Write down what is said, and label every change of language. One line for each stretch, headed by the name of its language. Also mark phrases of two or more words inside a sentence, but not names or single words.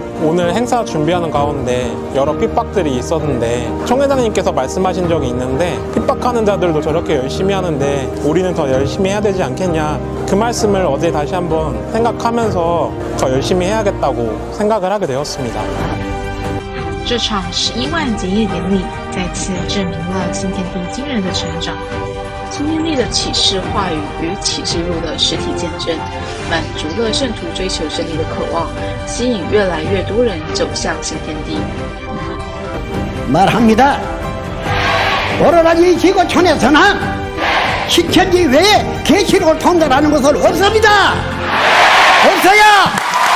Korean: 오늘 행사 준비하는 가운데 여러 핍박들이 있었는데 총회장님께서 말씀하신 적이 있는데, 핍박하는 자들도 저렇게 열심히 하는데 우리는 더 열심히 해야 되지 않겠냐. 그 말씀을 어제 다시 한번 생각하면서 더 열심히 해야겠다고 생각을 하게 되었습니다.
Chinese: 这场11万结业典礼再次证明了新天地惊人的成长。新天地的启示话语与启示录的实体见证，满足了圣徒追求真理的渴望，吸引越来越多人走向新天地。
Korean: 말합니다. 오로라지 지구촌에서는 신천지 외에 계시록을 통달하는 것은 없습니다. 없어요.